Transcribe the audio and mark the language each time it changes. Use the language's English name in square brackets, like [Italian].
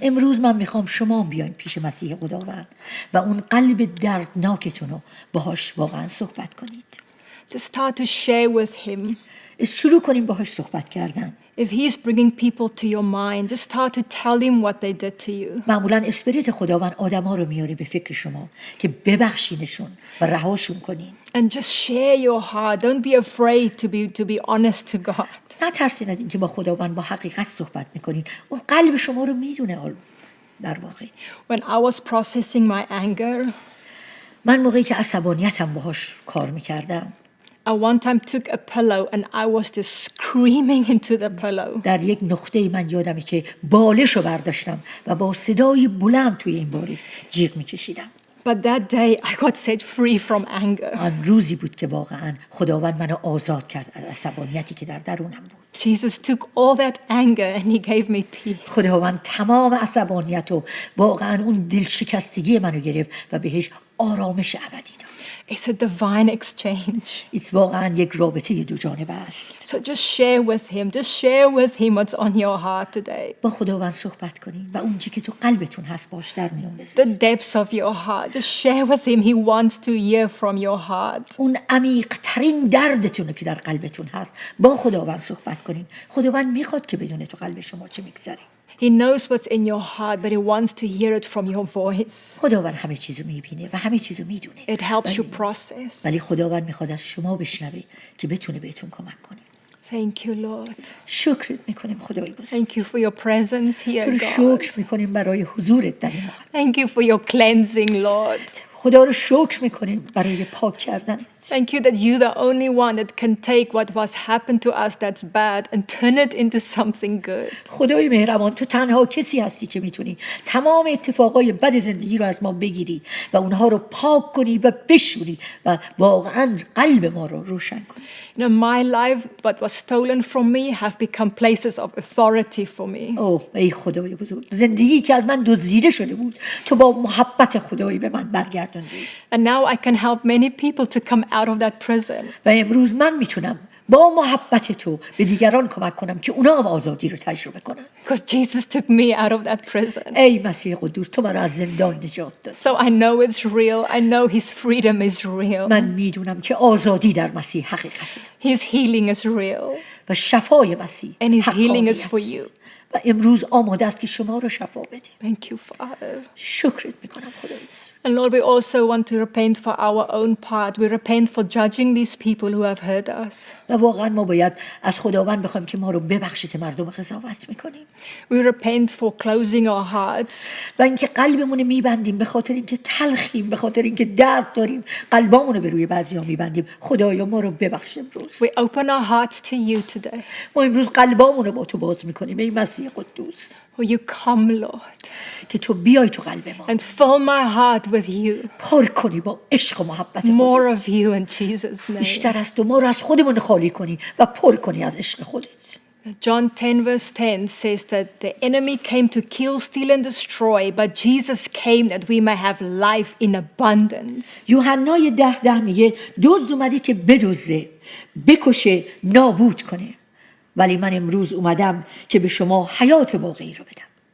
[Persian] امروز من میخوام شما بیاین پیش مسیح خداوند و اون قلب دردناکتون رو باهاش واقعا صحبت کنید. [English] To start to share with him. [Persian] شروع کنیم باهاش صحبت کردن. [English] If he's bringing people to your mind, just start to tell him what they did to you. [Persian] معمولاً اسپریت خداوند آدم‌ها رو میاره به فکر شما که ببخشینشون و رهاشون کنین. [English] And just share your heart. Don't be afraid to be honest to God. [Persian] نترسین از اینکه با خداوند با حقیقت صحبت میکنین. اون قلب شما رو میدونه در واقع. [English] When I was processing my anger, [Persian] من موقعی که عصبانیتم باهاش کار میکردم [English] I one time took a pillow and I was just screaming into the pillow. [Persian] در یک نقطه من یادمه که بالش رو برداشتم و با صدای بلند توی این بالش جیغ میکشیدم. [English] But that day I got set free from anger. [Persian] آن روزی بود که واقعا خداوند منو آزاد کرد از عصبانیتی که در درونم بود. [English] Jesus took all that anger and he gave me peace. [Persian] خداوند تمام عصبانیت و واقعا اون دلشکستگی منو گرفت و بهش آرامش ابدی داد. [English] It's a divine exchange. [Persian] این واقعا یک رابطه دو جانبه است. [English] So just share with him. Just share with him what's on your heart today. [Persian] با خداوند صحبت کنین و اون چیزی که تو قلبتون هست باش در میون بذارین. [English] The depths of your heart. Just share with him. He wants to hear from your heart. [Persian] اون عمیق ترین دردتون که در قلبتون هست با خداوند صحبت کنین. خداوند میخواد که بدونه تو قلب شما چه میگذره. [English] He knows what's in your heart, but he wants to hear it from your voice. [Persian] خداوند همه چیزو میبینه و همه چیزو میدونه. [English] It helps you process. [Persian] ولی خداوند میخواد از شما بشنوه که بتونه بهتون کمک کنه. [English] Thank you, Lord. [Persian] شکرت میکنیم خدای بزرگ. [English] Thank you for your presence [Persian] تو [English] here, [Persian] رو [English] God. [Persian] شکر میکنیم برای حضورت در این محل. [English] Thank you for your cleansing, Lord. [Persian] خدا رو شکر میکنیم برای پاک کردنت. [English] Thank you that you're the only one that can take what was happened to us that's bad and turn it into something good. [Persian] خدای مهربان تو تنها کسی هستی که میتونی تمام اتفاقای بد زندگی رو از ما بگیری و اونها رو پاک کنی و بشوری و واقعا قلب ما رو روشن کنی. [English] You know, my life, what was stolen from me, have become places of authority for me. [Persian] اوه ای خدای بزرگ، زندگی که از من دزدیده شده بود تو با محبت خدایی به من برگردوندی. [English] And now I can help many people to come out of that prison. [Persian] و امروز من میتونم با محبت تو به دیگران کمک کنم که اونا هم آزادی رو تجربه کنن. [English] Because Jesus took me out of that prison. [Persian] ای مسیح قدوس تو منو از زندان نجات داد. [English] So I know it's real. I know his freedom is real. [Persian] من میدونم که آزادی در مسیح حقیقته. [English] His healing is real. [Persian] و شفای مسیح [English] And his healing is [Persian] حقانیت. [English] for you. [Persian] و امروز آماده است که شما رو شفا بده. [English] Thank you, Father. [Persian] شکرت میکنم خدای بزرگ. [English] And Lord, we also want to repent for our own part. We repent for judging these people who have hurt us. [Persian] و واقعا ما باید از خداوند بخوایم که ما رو ببخشه که مردم قضاوت میکنیم. [English] We repent for closing our hearts. [Persian] و اینکه قلبمون میبندیم به خاطر اینکه تلخیم، به خاطر اینکه درد داریم، قلبامون رو به روی بعضیا میبندیم. خدایا ما رو ببخش امروز. [English] We open our hearts to you today. [Persian] ما امروز قلبامون رو با تو باز میکنیم ای مسیح قدوس. [English] Will you come, Lord, [Persian] که تو بیای تو قلب ما. [English] and fill my heart with you. [Persian] پر کنی با عشق و محبت خودت. [English] More of you in Jesus' name. [Persian] بیشتر از تو ما رو از خودمون خالی کنی و پر کنی از عشق خودت. [English] John 10 verse 10 says that the enemy came to kill, steal and destroy, but Jesus came that we may have life in abundance. [Persian] یوحنای 10 میگه دزد اومده که بدزده، بکشه، نابود کنه. ولی من امروز اومدم که به شما حیات واقعی رو بدم.